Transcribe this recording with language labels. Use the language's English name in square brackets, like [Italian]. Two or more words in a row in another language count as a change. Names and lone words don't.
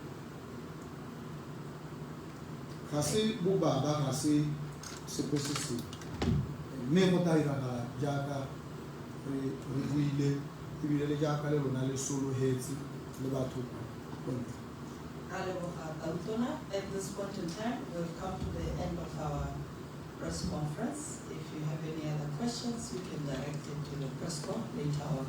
[Tswana] ga se bobaba ga se sepe se se mme go tla iragala jaaka re buile ebile le jaaka le rona le sologetse le batho kontle. [English] At this point in time, we've come to the end of our press conference. If you have any other questions, you can direct it to the press corps later on.